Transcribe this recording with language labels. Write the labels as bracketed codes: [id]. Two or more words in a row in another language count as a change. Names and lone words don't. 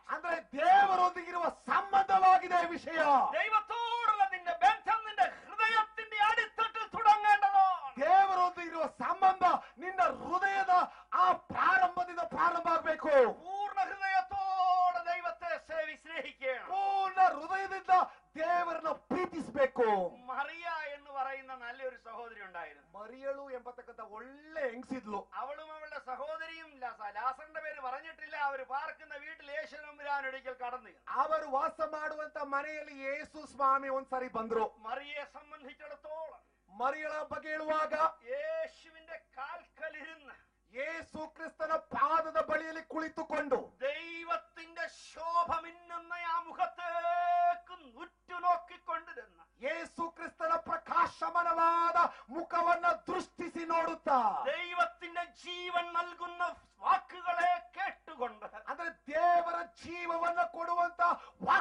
[kn] ಅಂದ್ರೆ ದೇವರೊಂದಿಗಿರುವ ಸಂಬಂಧವಾಗಿದೆ ವಿಷಯ. [ml] ദൈവത്തോടുള്ള നിന്റെ ബന്ധം നിന്റെ ഹൃദയത്തിന്റെ അടിത്തട്ടിൽ തുടങ്ങേണ്ടതാണ്. [kn] ದೇವರೊಂದಿಗಿರುವ ಸಂಬಂಧ ನಿನ್ನ ಹೃದಯದ ಆ ಪ್ರಾರಂಭದಿಂದ ಪ್ರಾರಂಭ ಆಗಬೇಕು. [ml] പൂർണ്ണ ഹൃദയത്തോടെ ദൈവത്തെ സ്നേഹിക്കണം. [kn] ಪೂರ್ಣ ಹೃದಯದಿಂದ ದೇವರನ್ನ ಪ್ರೀತಿಸಬೇಕು. [ml] മറിയ എന്ന് പറയുന്ന നല്ലൊരു സഹോദരി ഉണ്ടായിരുന്നു. [kn] ಮರಿಯಳು ಎಂಬತಕ್ಕಂತ ಒಳ್ಳೆ ಹೆಂಗಸಿದ್ಲು. [ml] അവളും അവളുടെ സഹോദരിയും ലാസറിന്റെ പേര് പറഞ്ഞിട്ടില്ല. അവർ പാർക്കുന്ന വീട്ടിൽ യേശു തമ്പുരാൻ ഒരിക്കൽ കടന്നു. [kn] ಅವರು ವಾಸ ಮಾಡುವಂತ ಮನೆಯಲ್ಲಿ ಯೇಸು ಸ್ವಾಮಿ ಒಂದ್ಸರಿ ಬಂದ್ರು. [ml] മറിയെ സംബന്ധിച്ചിടത്തോളം [kn] ಮರಿಯಳ ಬಗ್ಗೆ ಹೇಳುವಾಗ [ml] യേശുവിന്റെ കാൽക്കലിരുന്ന് [kn] ಯೇಸು ಕ್ರಿಸ್ತನ ಪಾದದ ಬಳಿಯಲ್ಲಿ ಕುಳಿತುಕೊಂಡು [ml] ദൈവത്തിന്റെ ശോഭ മിന്നുന്ന ആ മുഖത്തേക്ക് ഉറ്റുനോക്കിക്കൊണ്ടിരുന്ന [kn] ಯೇಸು ಕ್ರಿಸ್ತನ ಪ್ರಕಾಶಮಾನವಾದ ಮುಖವನ್ನ ದೃಷ್ಟಿಸಿ ನೋಡುತ್ತಾ [ml] ദൈവത്തിന്റെ ജീവൻ നൽകുന്ന വാക്കുകളെ കേട്ടുകൊണ്ട് [kn] ಅಂದ್ರೆ ದೇವರ ಜೀವವನ್ನ ಕೊಡುವಂತ